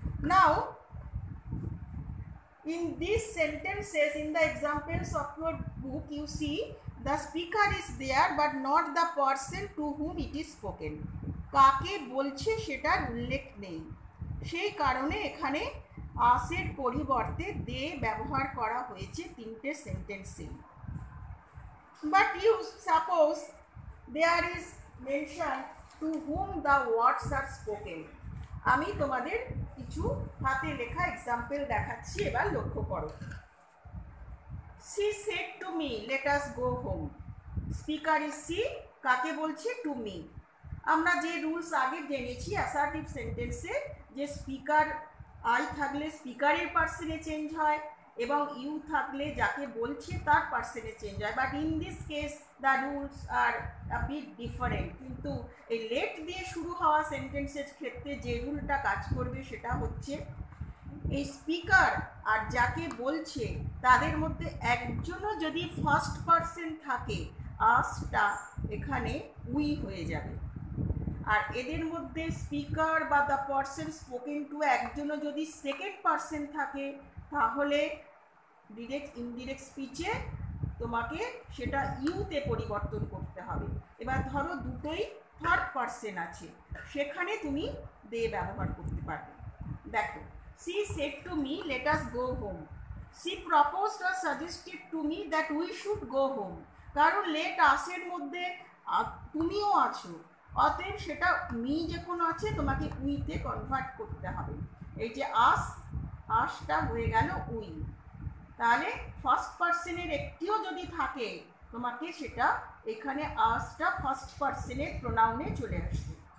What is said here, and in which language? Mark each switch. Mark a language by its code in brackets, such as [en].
[en] Now in these sentences, in the examples of your book, you see the speaker is there but not the person to whom it is spoken. [bn] কাকে বলছে সেটার উল্লেখ নেই, সেই কারণে এখানে আসের পরিবর্তে দে ব্যবহার করা হয়েছে তিনটে সেন্টেন্সে। [en] But you suppose there is mention to whom the words are spoken. [bn] আমি তোমাদের কিছু হাতে লেখা এক্সাম্পল দেখাচ্ছি, এবার লক্ষ্য করো। [en] she said to me let us go home. [bn] Speaker is she, কাকে বলছে? To me. আমরা যে রুলস আগে জেনেছি অ্যাসার্টিভ সেন্টেন্সে, যে স্পিকার আই থাকলে স্পিকারের পার্সনে চেঞ্জ হয় এবং ইউ থাকলে যাকে বলছে তার পার্সনে চেঞ্জ হয়, [en] But in this case the rules are a bit different. [bn] কিন্তু এই লেট দিয়ে শুরু হওয়া সেন্টেন্সের ক্ষেত্রে যে রুলটা কাজ করবে সেটা হচ্ছে এই স্পিকার আর যাকে বলছে তাদের মধ্যে একজনও যদি ফার্স্ট পার্সন থাকে, আসটা এখানে উই হয়ে যাবে। আর এদের মধ্যে স্পিকার বা দ্য পার্সন স্পোকেন টু একজনও যদি সেকেন্ড পার্সন থাকে, তাহলে ডিরেক্ট ইনডিরেক্ট স্পিচে তোমাকে সেটা ইউতে পরিবর্তন করতে হবে। এবার ধরো দুটোই থার্ড পার্সন আছে, সেখানে তুমি দে ব্যবহার করতে পারবে। [en] দেখো, she said to me let us go home. she proposed or suggested to me that we should go home. [bn] কারণ লেট আসের মধ্যে তুমিও আছো, অতএব সেটা মি যখন আছে তোমাকে উইতে কনভার্ট করতে হবে। এই যে আসটা হয়ে গেল উই, তাহলে ফার্স্ট পার্সনের একটিও যদি থাকে তোমাকে সেটা এখানে আসটা ফার্স্ট পার্সনের প্রোনাউনে চলে আসবে।